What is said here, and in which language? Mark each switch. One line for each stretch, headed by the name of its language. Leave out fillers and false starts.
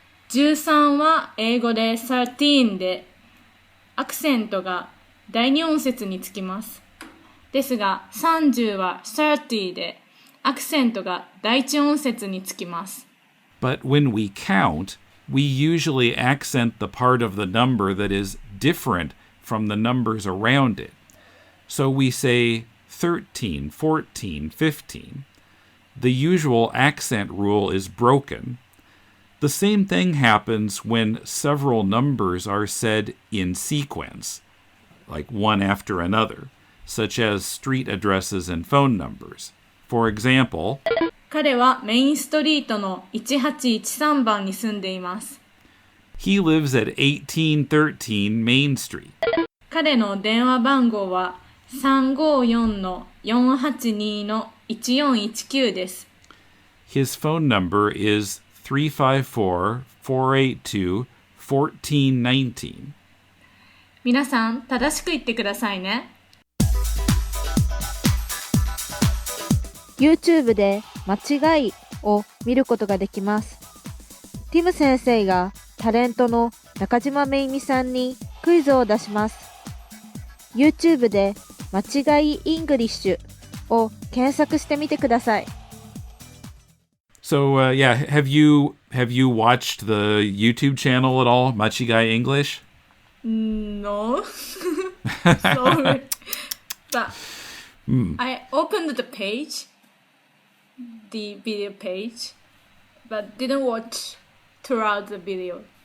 Japanese: 13は英語で13で、アクセントが第二音節につきます。ですが、30は30で、アクセントが第一音節につきます。
English: But when we count, we usually accent the part of the number that is different from the numbers around it. So we say 13, 14, 15. The usual accent rule is broken. The same thing happens when several numbers are said in sequence, like one after another, such as street addresses and phone numbers. For example,
Japanese: 彼はメインストリートの1813番に住んでいます。
English: he lives at 1813 Main Street.
Japanese: 彼の電話番号は354-482-1419です。
English: His phone number is 354-482-1419.
Japanese: 皆さん、正しく言ってくださいね。 YouTube で間違いを見ることができます。ティム先生がタレントの中島めいみさんにクイズを出します。 YouTube で間違いイングリッシュを検索してみてください。
English: So, have you watched the YouTube channel at all, MACHIGAI ENGLIsh? No. Sorry. But I opened the page, the video page, but didn't watch throughout the video.